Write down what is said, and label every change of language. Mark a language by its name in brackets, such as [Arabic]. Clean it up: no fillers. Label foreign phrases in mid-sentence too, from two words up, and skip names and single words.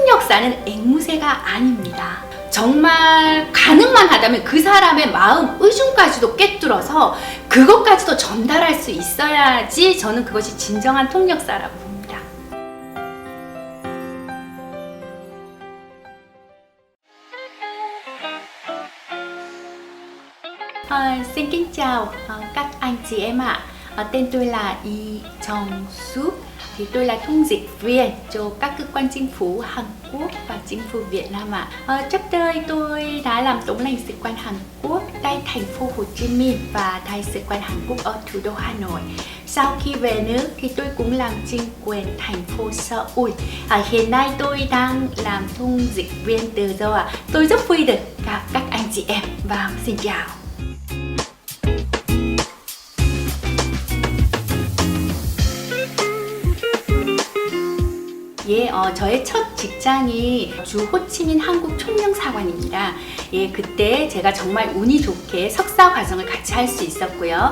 [Korean] 통역사는 앵무새가 아닙니다. 정말 가능만 하다면 그 사람의 마음, 의중까지도 꿰뚫어서 그것까지도 전달할 수 있어야지 저는 그것이 진정한 통역사라고 봅니다. [Vietnamese] Xin kính chào các anh chị em ạ. Tên tôi là Y Jong Suk. Thì tôi là thông dịch viên cho các cơ quan chính phủ Hàn Quốc và chính phủ Việt Nam ạ. Trước đây tôi đã làm tổng lãnh sự quán Hàn Quốc tại thành phố Hồ Chí Minh và đại sứ quán Hàn Quốc ở thủ đô Hà Nội. Sau khi về nước thì tôi cũng làm chính quyền thành phố Seoul. Hiện nay tôi đang làm thông dịch viên tự do ạ. Tôi rất vui được gặp các anh chị em và xin chào. [Korean] 예, 저의 첫 직장이 주 호치민 한국 총영사관입니다. 예, 그때 제가 정말 운이 좋게 석사 과정을 같이 할 수 있었고요.